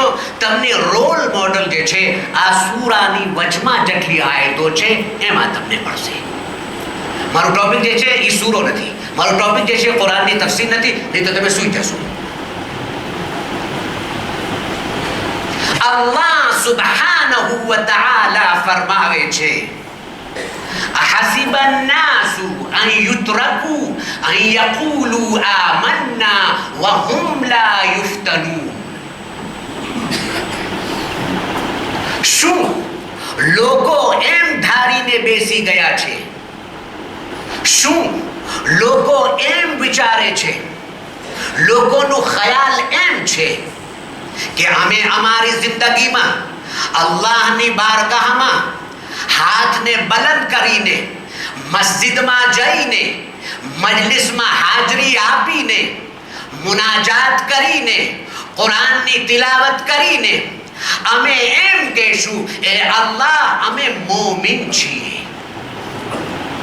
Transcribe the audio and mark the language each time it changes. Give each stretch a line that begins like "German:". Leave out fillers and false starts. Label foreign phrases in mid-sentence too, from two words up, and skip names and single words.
Gujarati: તમને
English: role model
Gujarati: જે છે આ સૂરાની વચમાં જેટલી આયતો છે એમાં તમને મળશે. મારું ટોપિક જે છે એ સૂરો નથી, મારું ટોપિક જે છે કુરાનની તફસીર નથી, નહીં તો તમે સૂઈ જશો.
Arabic: الله سبحانه وتعالى
Gujarati: ફરમાવે છે,
Arabic: أحسب الناس أن يتركوا أن يقولوا آمنا وهم لا يفتنون.
Gujarati: શું લોકો એમ ધારીને બેસી ગયા છે, શું લોકો એમ વિચારે છે, લોકોનો ખ્યાલ એમ છે કે અમે અમારી જિંદગીમાં અલ્લાહની બારગાહમાં હાથને બલંદ કરીને, મસ્જિદમાં જઈને, મજલિસમાં હાજરી આપીને, મુનાજાત કરીને, કુરાનની તિલાવત કરીને અમે એમ કહેશું એ અલ્લાહ અમે મોમિન છીએ.